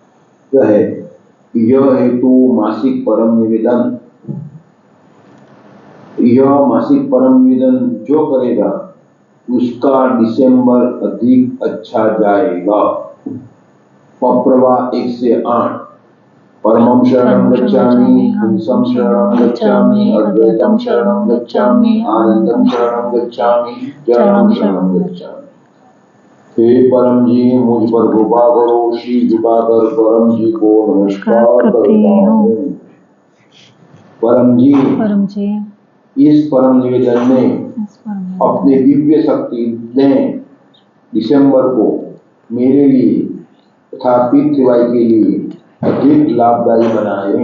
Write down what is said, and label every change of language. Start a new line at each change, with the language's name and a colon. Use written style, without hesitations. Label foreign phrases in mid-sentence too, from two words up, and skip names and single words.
Hindi: यह हेतु मासिक परम निवेदन। यह मासिक परम निवेदन जो करेगा उसका दिसंबर अधिक अच्छा जाएगा। पप्रवा 1 से 8।
Sanskrit: परमं शरणं गच्छामि, हंसं शरणं गच्छामि, अद्वैतं शरणं गच्छामि, आनंदं शरणं गच्छामि, चरणं शरणं गच्छामि।
Hindi: हे परम जी, मुझ पर कृपा करो। शीश झुकाकर परम जी को नमस्कार करता हूँ। परम जी, इस परम निवेदन में अपने दिव्य शक्ति ने दिसंबर को मेरे लिए तथा पृथ्वी के लिए अधिक लाभदायी बनाए।